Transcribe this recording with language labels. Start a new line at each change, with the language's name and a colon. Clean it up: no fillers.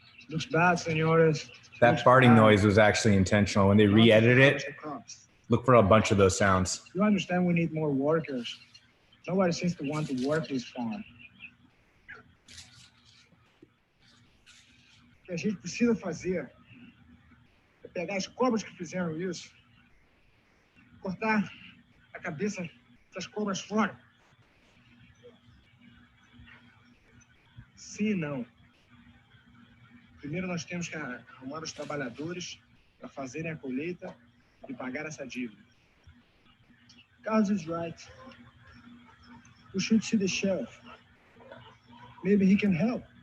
English: Looks bad, senores. That farting noise was actually intentional. When they re-edited it, look for a bunch of those sounds. You understand we need more workers. Nobody seems to want to work this farm.
Portuguese: O que a gente precisa fazer é pegar as cobras que fizeram isso, cortar a cabeça das cobras fora. Sim e não. Primeiro nós temos que arrumar os trabalhadores para fazerem a colheita e pagar essa dívida.
English: Carlos is right. We should see the sheriff. Maybe he can help.